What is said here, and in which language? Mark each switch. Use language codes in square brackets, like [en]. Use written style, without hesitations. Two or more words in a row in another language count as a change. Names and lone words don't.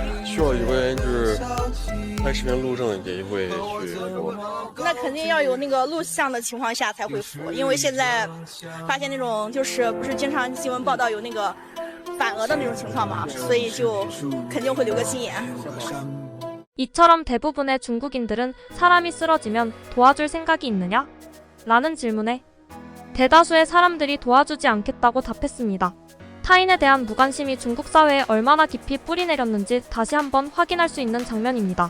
[zh] 需要有个人就是拍视频录证也会去扶。那肯定要有那个录像的情况下才会扶，因为现在发现那种就是不是经常新闻报道有那个反额的那种情况嘛，所以就肯定会留个心眼。 [ko] 이처럼 대부분의 중국인들은 사람이 쓰러지면 도와줄 생각이 있느냐? 라는 질문에 대다수의 사람들이 도와주지 않겠다고 답했습니다. 타인에 대한 무관심이 중국 사회에 얼마나 깊이 뿌리내렸는지 다시 한번 확인할 수 있는 장면입니다.